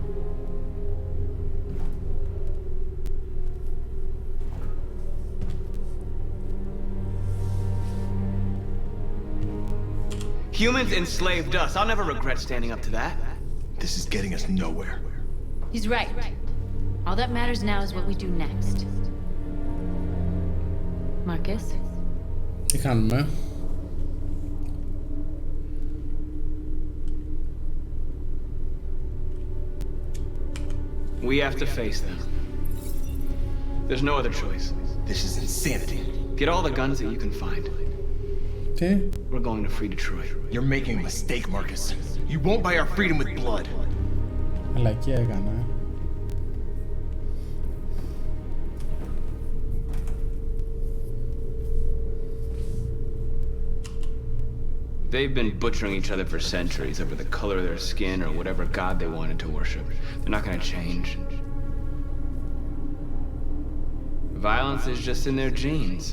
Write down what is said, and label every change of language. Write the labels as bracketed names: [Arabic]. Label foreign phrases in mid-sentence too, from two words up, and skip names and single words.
[English] Humans enslaved us. I'll never regret standing up to that. This is getting us nowhere. He's right. All that matters now is what we do next. Marcus? [Greek] Τι κάνουμε? [English] We have to face them. There's no other choice. This is insanity. Get all the guns that you can find. Okay. We're going to free Detroit. You're making a mistake, Marcus. You won't buy our freedom with blood. [Greek] Μαλακή έκανα. [English] They've been butchering each other for centuries over the color of their skin or whatever god they wanted to worship. They're not gonna change. Violence is just in their genes.